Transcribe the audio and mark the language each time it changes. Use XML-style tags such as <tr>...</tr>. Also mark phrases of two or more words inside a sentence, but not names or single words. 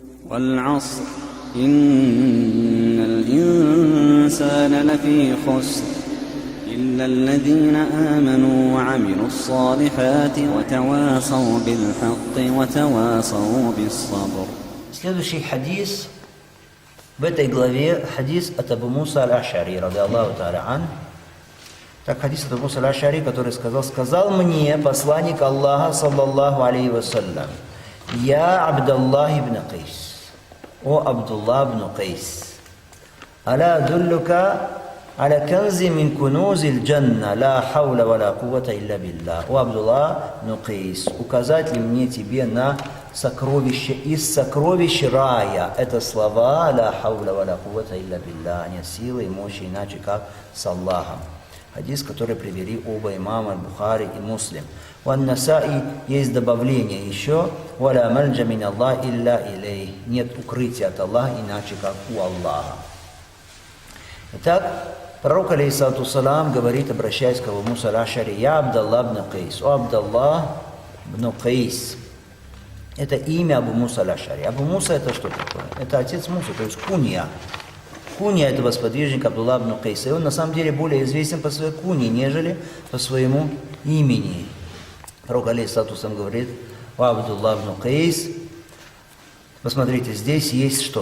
<ar>والعصر إن الإنسان لفي خسر إلا الذين آمنوا وعملوا الصالحات وتواصوا بالحق وتواصوا بالصبر.</ar> <ru>Следующий хадис в этой главе хадис от Абу Муса аль-Аш'ари,</ru> <ar>رضي الله تعالى عنه.</ar> <ru>Так, хадис от Абу Муса аль-Аш'ари, который сказал мне посланник Аллаха,</ru> <ar>صلى الله عليه وسلم: «يا عبد الله بن قيس، يا عبد الله بن قيس، ألا أدلك على كنز من كنوز الجنة، لا حول ولا قوة إلا بالله».</ar> <ru>О Абдуллах ибн Кайс, указать ли мне тебе на сокровище из сокровищ рая? Это слова</ru> <ar>«لا حول ولا قوة إلا بالله»,</ar> <ru>нет силы и мощи иначе как с Аллахом. Хадис, который привели оба имама Бухари и Муслим. У Ан-Насаи есть добавление еще:</ru> <ar>«ولا ملجأ من الله إلا إليه».</ar> <ru>Нет укрытия от Аллаха иначе как у Аллаха. Итак, пророк</ru> <ar>عليه الصلاة والسلام</ar> <ru>говорит, обращаясь к Абу Муса аль-Аш'ари: «Я Абдаллах ибн Кайс, о Абдаллах ибн Кайс». Это имя Абу Муса аль-Аш'ари. Абу Муса это что такое? Это отец Мусы, то есть кунья. Кунья этого сподвижника Абдуллах ибн Кайса. И он на самом деле более известен по своей кунье, нежели по своему имени. Пророк</ru> <ar>عليه الصلاة والسلام</ar> <ru>говорит: «О Абдуллах ибн Кайс». Посмотрите, здесь есть что?</ru>